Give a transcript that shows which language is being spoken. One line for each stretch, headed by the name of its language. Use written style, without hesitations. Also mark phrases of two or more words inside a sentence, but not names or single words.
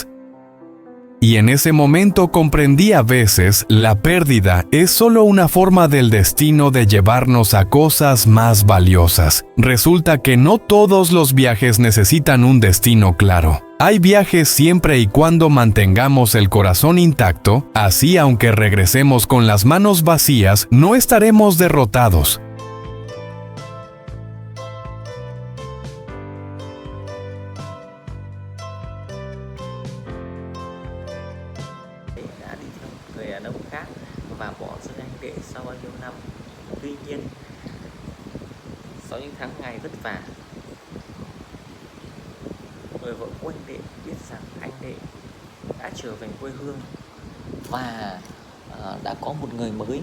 Spanish: Y en ese momento comprendí, a veces la pérdida es solo una forma del destino de llevarnos a cosas más valiosas. Resulta que no todos los viajes necesitan un destino claro. Hay viajes siempre y cuando mantengamos el corazón intacto, así aunque regresemos con las manos vacías, no estaremos derrotados.
Vietnamese: Đã đi theo một người đàn ông khác và bỏ rơi anh đệ sau bao nhiêu năm. Tuy nhiên, sau những tháng ngày vất vả, người vợ của anh đệ biết rằng anh đệ đã trở về quê hương và đã có một người mới.